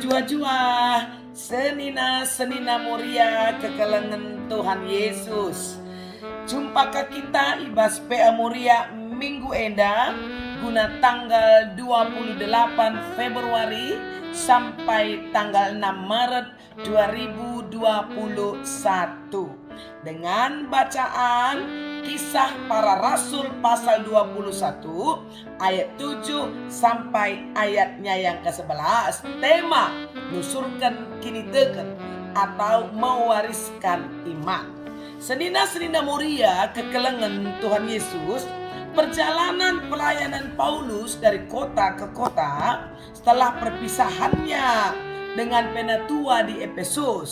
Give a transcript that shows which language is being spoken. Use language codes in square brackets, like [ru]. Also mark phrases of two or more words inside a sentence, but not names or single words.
[btx] jua senina Moria kekelengan Tuhan Yesus. Jumpakah kita ibas PA Moria minggu enda guna [id] tanggal 28 Februari sampai tanggal 6 Maret 2021 dengan bacaan Kisah Para Rasul pasal 21 ayat 7 sampai ayatnya yang ke-11. [btx] Tema nusurkan kini teken [id] atau mewariskan iman. [btx] Senina Moria kekelengan Tuhan Yesus, [id] perjalanan pelayanan Paulus dari kota ke kota setelah perpisahannya dengan penatua di Efesus.